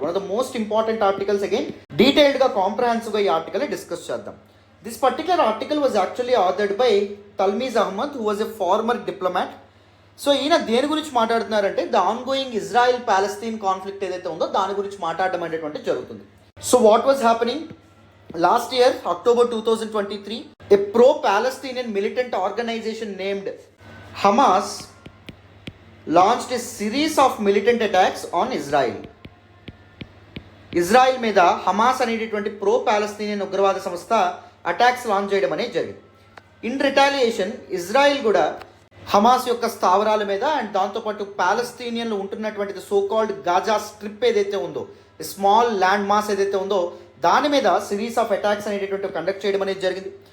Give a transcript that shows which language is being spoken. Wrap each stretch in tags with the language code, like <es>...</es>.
<en>One of the most important articles.</en> <te>Again డీటెయిల్డ్గా కాంప్రహెన్సివ్గా ఈ article discuss చేద్దాం.</te> <en>This particular article was actually authored by Talmiz Ahmad, who was a former diplomat.</en> <te>So ఈయన దేని గురించి మాట్లాడుతున్నారంటే the ongoing Israel Palestine conflict ఏదైతే ఉందో దాని గురించి మాట్లాడడం అనేటువంటి జరుగుతుంది.</te> <en>So what was happening last year October 2023, a pro-Palestinian militant organization named Hamas launched a series of militant attacks on Israel.</en> <te>Israel మీద హమాస్ అనేటటువంటి ప్రో పాలస్తీనియన్ ఉగ్రవాద సంస్థ అటాక్స్ లాంచ్ చేయడం అనేది జరిగింది. ఇన్ రిటాలియేషన్ ఇజ్రాయిల్ కూడా హమాస్ యొక్క స్థావరాల మీద అండ్ దాంతోపాటు పాలస్తీనియన్లు ఉంటున్నటువంటి సోకాల్డ్ గాజా స్ట్రిప్ ఏదైతే ఉందో, స్మాల్ ల్యాండ్ మాస్ ఏదైతే ఉందో దాని మీద సిరీస్ ఆఫ్ అటాక్స్ అనేటటువంటి కండక్ట్ చేయడం అనేది జరిగింది.</te>